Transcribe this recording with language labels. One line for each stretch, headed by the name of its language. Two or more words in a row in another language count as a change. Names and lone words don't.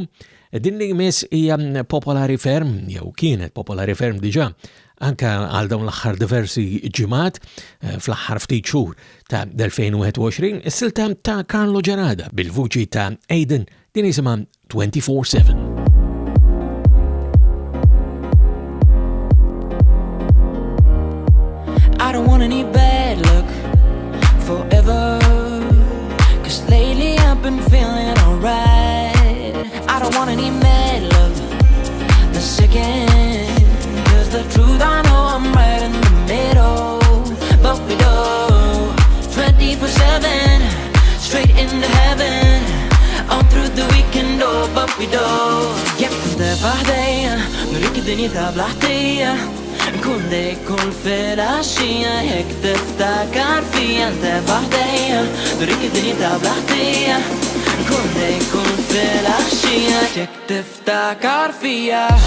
Maltese: Din li jmiss hija popolari ferm jew kienet popolari ferm diġà anka għal dawn l-aħħar diversi ġimgħat fl-aħħar ftit xhur ta' 2021 is-silta ta' Carlo Gerada bil-vuċi ta' Aiden din isimha 24/7.
English: I don't want any bad luck forever, 'cause lately I've been feeling alright. I don't want any mad love the second, 'cause the truth I know I'm right in the middle. But we do 24/7 straight into heaven, all through the weekend. Oh, but we do.
Maltese: Jekk tefah ħdejja nurik id-dinja ta' blaħtija, nkun dejk kull filgħaxija. Jekk tiftakar fija tefah ħdejja nurik id-dinja ta' blaħtija, nkun dejk kull filgħaxija. Jekk tiftakar fija